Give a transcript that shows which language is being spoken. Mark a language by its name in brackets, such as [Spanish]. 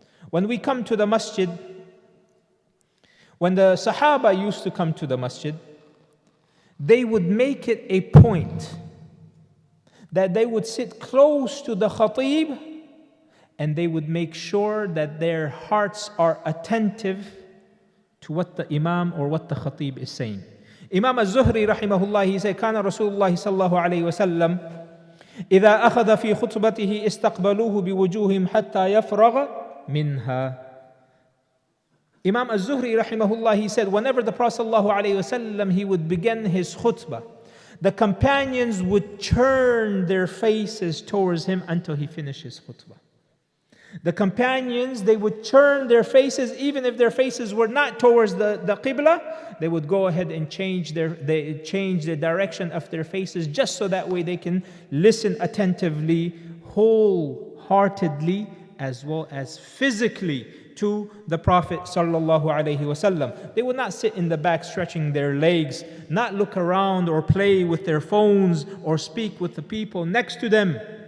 [English] When we come to the masjid, when the Sahaba used to come to the masjid, they would make it a point that they would sit close to the khatib, and they would make sure that their hearts are attentive to what the Imam or what the khatib is saying. Imam al-Zuhri rahimahullah, he said, [Arabic] كان رسول الله صلى الله عليه وسلم إذا أخذ في خطبته استقبلوه بوجوههم حتى يفرغ منها. [English] Imam al-Zuhri rahimahullah, he said, whenever the Prophet ﷺ, he would begin his khutbah, the companions would turn their faces towards him until he finished his khutbah. The companions, they would turn their faces, even if their faces were not towards the Qibla, they would go ahead and change the direction of their faces, just so that way they can listen attentively, wholeheartedly, as well as physically to the Prophet sallallahu alaihi wasallam. They would not sit in the back stretching their legs, not look around or play with their phones or speak with the people next to them.